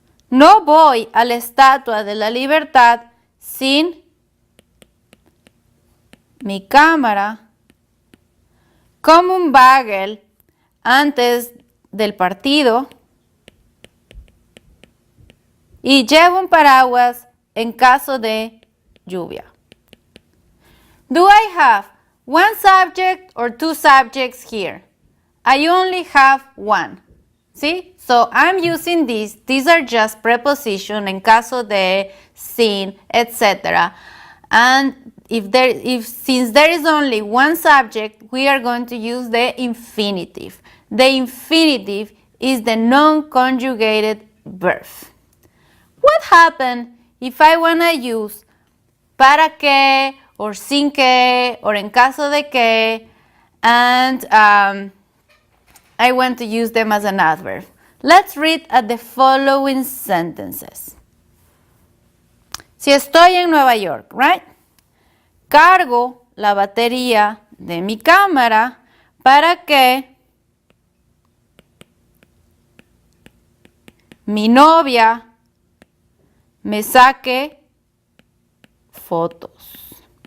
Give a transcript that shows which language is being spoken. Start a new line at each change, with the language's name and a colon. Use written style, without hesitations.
Spanish: no voy a la Estatua de la Libertad sin mi cámara, como un bagel antes del partido y llevo un paraguas en caso de lluvia.
English: Do I have one subject or two subjects here? I only have one. See? So I'm using these. These are just preposition en caso de, sin, etc. And since there is only one subject, we are going to use the infinitive. The infinitive is the non-conjugated verb. What happens if I want to use para qué, or sin qué, or en caso de qué, and I want to use them as an adverb? Let's read at the following sentences.
Spanish: Si estoy en Nueva York,
English: right?
Spanish: Cargo la batería de mi cámara para que mi novia me saque fotos.